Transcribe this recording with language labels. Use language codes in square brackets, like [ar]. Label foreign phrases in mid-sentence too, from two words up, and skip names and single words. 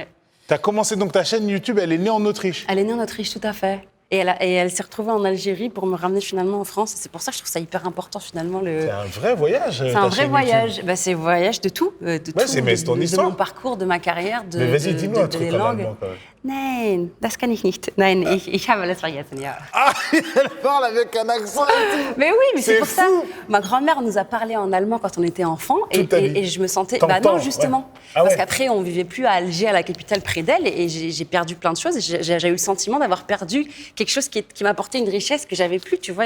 [fr] T'as commencé donc ta chaîne YouTube, elle est née en Autriche? Elle est née en Autriche, tout à fait. Et elle s'est retrouvée en Algérie pour me ramener finalement en France. C'est pour ça que je trouve ça hyper important finalement. C'est un vrai voyage. C'est un vrai voyage. C'est un voyage de tout. C'est ton histoire. De mon parcours, de ma carrière, mais vas-y, dis-moi un truc en allemand quand même. [de] Nein, das kann ich nicht. Nein, ich habe alles vergessen, ja. [fr] Ah, elle parle avec un accent. Mais oui, mais c'est pour ça. Ma grand-mère nous a parlé en allemand quand on était enfant. Et je me sentais... non, justement. Ouais. Ah parce qu'après, on vivait plus à Alger, à la capitale, près d'elle. Et j'ai perdu plein de choses. Et j'ai eu le sentiment d'avoir perdu quelque chose qui m'apportait une richesse que j'avais plus, tu vois.